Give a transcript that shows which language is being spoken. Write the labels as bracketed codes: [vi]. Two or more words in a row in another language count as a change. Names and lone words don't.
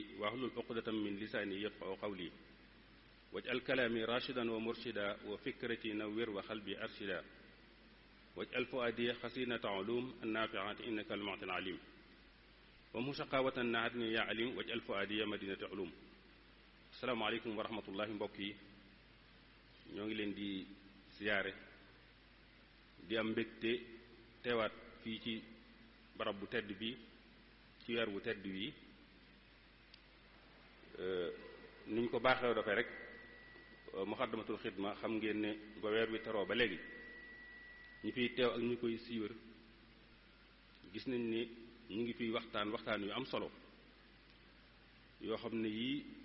[ar] واحلل عقدة من لساني يفقهوا قولي واجعل كلامي راشدا ومرشدا وفكرتي نوّر وقلبي أرشدا واجعل فؤادي خزينة علوم النافعات إنك المعطي العليم ومن شقاوة نعدني يا عليم واجعل فؤادي مدينة علوم السلام عليكم ورحمة الله [wo] mbokk yi ñoo ngi leen di ziyaare di am mbégte teewaat fii ci barab bu tedd bi ci weer bu tedd wi niñ ko baaxee dafay rek Muxaddamatul Xidma xam ngeen ne ba weer wi teroo ba léegi ñu fiy teew ak ñu koy siiwër gis nañ ni ñu ngi fiy waxtaan yu am solo yoo xam ne yii